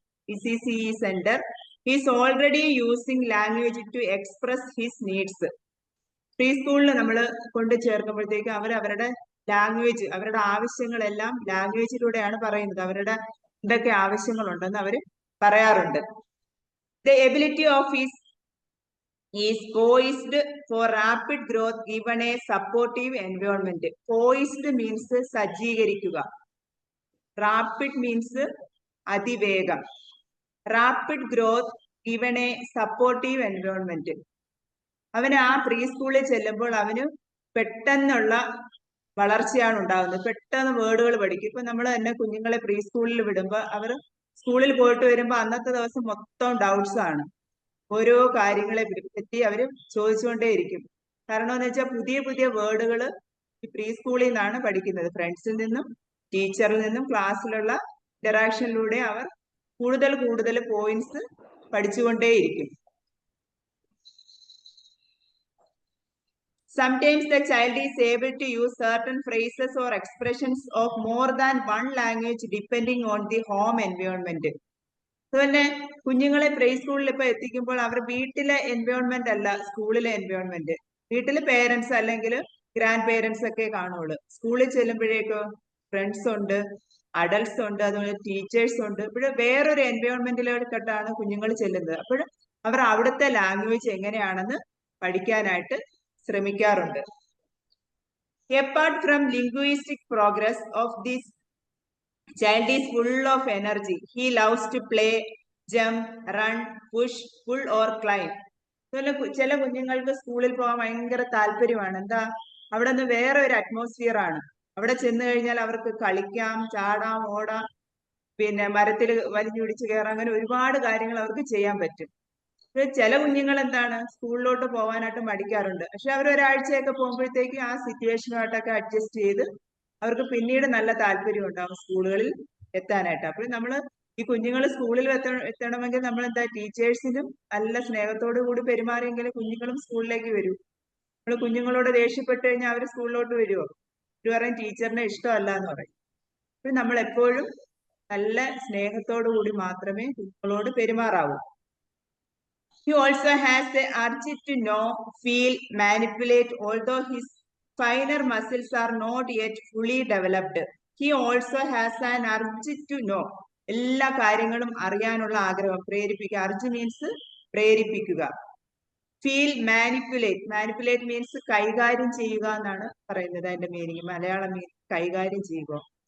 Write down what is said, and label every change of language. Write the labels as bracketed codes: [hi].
[en] ECCE centre is already using language to express his needs. [ml] Pre സ്കൂളിൽ നമ്മൾ കൊണ്ട് ചേർക്കുമ്പോഴത്തേക്ക് അവരുടെ ലാംഗ്വേജ്, അവരുടെ ആവശ്യങ്ങളെല്ലാം ലാംഗ്വേജിലൂടെയാണ് പറയുന്നത്. അവരുടെ എന്തൊക്കെ ആവശ്യങ്ങളുണ്ടെന്ന് അവർ പറയാറുണ്ട്. [en] The ability of is poised for rapid growth given a supportive environment. Poised means സജ്ജീകരിക്കുക. Rapid means അതിവേഗം. Rapid growth given a supportive environment. [ml] അവന് ആ പ്രീ സ്കൂളിൽ ചെല്ലുമ്പോൾ അവന് പെട്ടെന്നുള്ള വളർച്ചയാണ് ഉണ്ടാകുന്നത്. പെട്ടെന്ന് വേർഡുകൾ പഠിക്കും. ഇപ്പൊ നമ്മൾ തന്നെ കുഞ്ഞുങ്ങളെ പ്രീ സ്കൂളിൽ വിടുമ്പോൾ അവർ സ്കൂളിൽ പോയിട്ട് വരുമ്പോൾ അന്നത്തെ ദിവസം മൊത്തം ഡൗട്ട്സ് ആണ്. ഓരോ കാര്യങ്ങളെ പറ്റി അവർ ചോദിച്ചുകൊണ്ടേയിരിക്കും. കാരണം എന്ന് വെച്ചാൽ പുതിയ പുതിയ വേർഡുകൾ ഈ പ്രീ സ്കൂളിൽ നിന്നാണ് പഠിക്കുന്നത്. ഫ്രണ്ട്സിൽ നിന്നും ടീച്ചറിൽ നിന്നും ക്ലാസ്സിലുള്ള ഇന്ററാക്ഷനിലൂടെ അവർ കൂടുതൽ points പഠിച്ചുകൊണ്ടേയിരിക്കും. [en] Sometimes the child is able to use certain phrases or expressions of more than one language depending on the home environment. [ml] അതുപോലെ കുഞ്ഞുങ്ങളെ പ്രീ സ്കൂളിൽ ഇപ്പൊ എത്തിക്കുമ്പോൾ അവർ വീട്ടിലെ എൻവയോൺമെന്റ് അല്ല സ്കൂളിലെ എൻവയോൺമെന്റ്. വീട്ടില് പേരൻസ് അല്ലെങ്കിൽ ഗ്രാൻഡ് പേരൻസ് ഒക്കെ കാണുള്ളൂ. സ്കൂളിൽ ചെല്ലുമ്പോഴേക്കോ ഫ്രണ്ട്സ് ഉണ്ട്, അഡൽട്സ് ഉണ്ട്, അതുപോലെ ടീച്ചേഴ്സ് ഉണ്ട്. ഇപ്പോൾ വേറൊരു എൻവയോൺമെന്റിലോട്ടാണ് കുഞ്ഞുങ്ങൾ ചെല്ലുന്നത്. അപ്പോൾ അവർ അവിടുത്തെ ലാംഗ്വേജ് എങ്ങനെയാണെന്ന് പഠിക്കാനായിട്ട് ശ്രമിക്കാറുണ്ട്. [en] Apart from linguistic progress of this child is full of energy. He loves to play, jump, run, push, pull or climb. [ml] ചില കുഞ്ഞുങ്ങൾക്ക് സ്കൂളിൽ പോകാൻ ഭയങ്കര താല്പര്യമാണ്. എന്താ, അവിടെ നിന്ന് വേറെ ഒരു അറ്റ്മോസ്ഫിയർ ആണ്. അവിടെ ചെന്ന് കഴിഞ്ഞാൽ അവർക്ക് കളിക്കാം, ചാടാം, ഓടാം, പിന്നെ മരത്തിൽ വലിഞ്ഞു പിടിച്ച് കയറാം, അങ്ങനെ ഒരുപാട് കാര്യങ്ങൾ അവർക്ക് ചെയ്യാൻ പറ്റും. ചില കുഞ്ഞുങ്ങൾ എന്താണ്, സ്കൂളിലോട്ട് പോകാനായിട്ട് മടിക്കാറുണ്ട്. പക്ഷെ അവർ ഒരാഴ്ചയൊക്കെ പോകുമ്പോഴത്തേക്ക് ആ സിറ്റുവേഷനുമായിട്ടൊക്കെ അഡ്ജസ്റ്റ് ചെയ്ത് അവർക്ക് പിന്നീട് നല്ല താല്പര്യം ഉണ്ടാവും സ്കൂളുകളിൽ എത്താനായിട്ട്. അപ്പോൾ നമ്മൾ ഈ കുഞ്ഞുങ്ങൾ സ്കൂളിൽ എത്തണമെങ്കിൽ നമ്മൾ എന്താ, ടീച്ചേഴ്സിനും നല്ല സ്നേഹത്തോടു കൂടി പെരുമാറിയെങ്കിൽ കുഞ്ഞുങ്ങളും സ്കൂളിലേക്ക് വരൂ. നമ്മൾ കുഞ്ഞുങ്ങളോട് ദേഷ്യപ്പെട്ട് കഴിഞ്ഞാൽ അവർ സ്കൂളിലോട്ട് വരുമോ? അവർ പറയും ടീച്ചറിനെ ഇഷ്ടമല്ല എന്ന് പറയും. അപ്പോൾ നമ്മൾ എപ്പോഴും നല്ല സ്നേഹത്തോടു കൂടി മാത്രമേ കുഞ്ഞുങ്ങളോട് പെരുമാറാവൂ. [en] He also has the urge to know, feel, manipulate, although his finer muscles are not yet fully developed. He also has an urge to know. [ml] എല്ലാ കാര്യങ്ങളും അറിയാനുള്ള ആഗ്രഹം, പ്രേരിപ്പിക്കുക. [en] urge means [ml] പ്രേരിപ്പിക്കുക. [en] Feel, manipulate. Manipulate means [ml] കൈകാര്യം ചെയ്യുക എന്നാണ് പറയുന്നത്. അതിന്റെ മീനിങ് മലയാളം മീനിങ് കൈകാര്യം ചെയ്യുക.